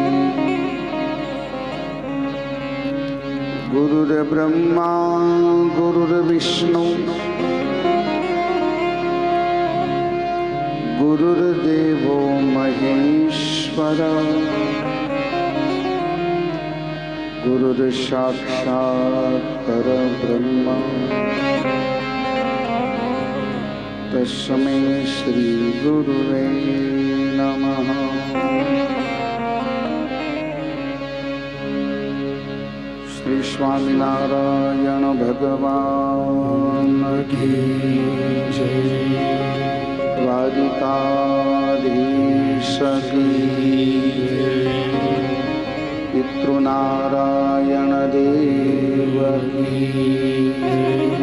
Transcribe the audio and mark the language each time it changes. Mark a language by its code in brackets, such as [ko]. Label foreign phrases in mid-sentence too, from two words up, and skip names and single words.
[sa] गुरुर्ब्रह्मा गुरुर्विष्णु गुरुर्देवो महेश्वर गुरुर्साक्षात् परब्रह्म तस्मै श्री गुरुवे नमः। [gu] શ્રી સ્વામિનારાયણ ભગવાન કી જય. દ્વારિકાધીશ કી જય. પિતૃનારાયણ દેવ કી જય.